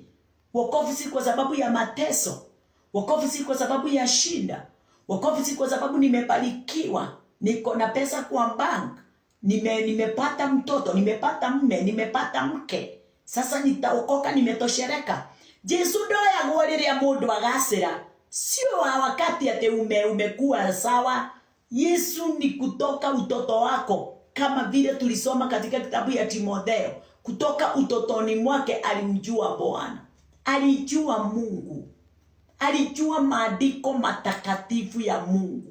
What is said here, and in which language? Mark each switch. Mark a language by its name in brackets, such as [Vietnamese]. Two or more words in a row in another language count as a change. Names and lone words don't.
[Swahili] Wokovu si kwa sababu ya mateso. Wokovu si kwa sababu ya shida. Wokovu si kwa sababu nimebarikiwa, niko na pesa kwa bank, nimepata mtoto, nimepata mme, nimepata mke, sasa nitaokoka, nimetoshereka. [Kikuyu] Yesu ndoya gworiria mundu agacira. [Swahili] Sio wakati ate umekuwa sawa. Yesu ni kutoka utoto wako, kama vile tulisoma katika kitabu ya Timotheo. Kutoka utotoni mwake alimjua Bwana. Alijua Mungu. Alijua maandiko matakatifu ya Mungu.